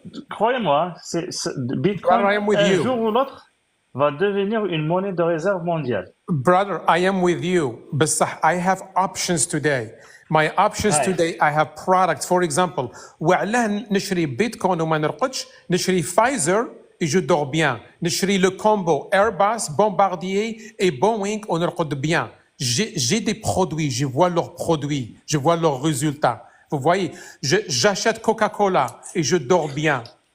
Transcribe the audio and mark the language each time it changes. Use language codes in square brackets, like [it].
[fr] Croyez-moi, Bitcoin, un jour ou l'autre, va devenir une monnaie de réserve mondiale. [en] Brother, I am with you. But I have options today. My options today, I have products. For example, [ar] وعلاه نشري بيتكوين وما نرقدش نشري [fr] Pfizer et je dors bien. [ar] نشري [fr] le combo Airbus, Bombardier et Boeing on [ar] نرقد [fr] bien. J'ai des produits, je vois leurs produits, je vois leurs résultats. Vous voyez, j'achète Coca-Cola et je dors bien.